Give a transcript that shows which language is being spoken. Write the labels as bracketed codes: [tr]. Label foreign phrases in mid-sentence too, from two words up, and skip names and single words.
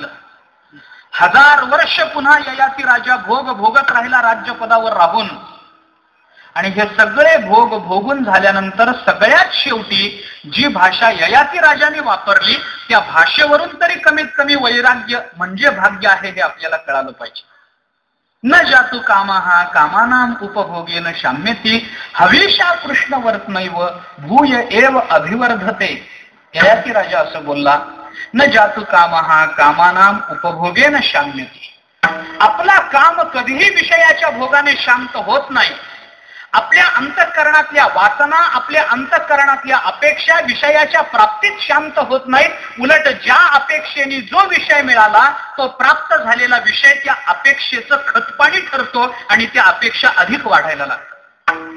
[mr] 1000 वर्ष पुन्हा ययाती राजा भोग भोगत राहिला राज्यपदावर राहून. आणि हे सगळे भोग भोगून झाल्यानंतर सगळ्यात शेवटी जी भाषा ययाती राजाने वापरली त्या भाषेवरून तरी कमीत कमी वैराग्य म्हणजे भाग्य आहे हे आपल्याला कळालं पाहिजे. [sa] न जातु कामहा कामानाम उपभोगेन शाम्यती हवीशा कृष्णवर्तनैव भूय एव अभिवर्धते. [mr] ययाती राजा असं बोलला, [sa] न जातु कामहा कामानाम उपभोगेन शाम्यती. [mr] आपला काम कधीही विषयाच्या भोगाने शांत होत नाही. आपल्या अंतःकरणातल्या वासना, आपल्या अंतःकरणातल्या अपेक्षा विषयाच्या प्राप्तीत शांत होत नाहीत. उलट ज्या अपेक्षेने जो विषय मिळाला तो प्राप्त झालेला विषय त्या अपेक्षेचं खतपाणी ठरतो आणि त्या अपेक्षा अधिक वाढायला लागतात.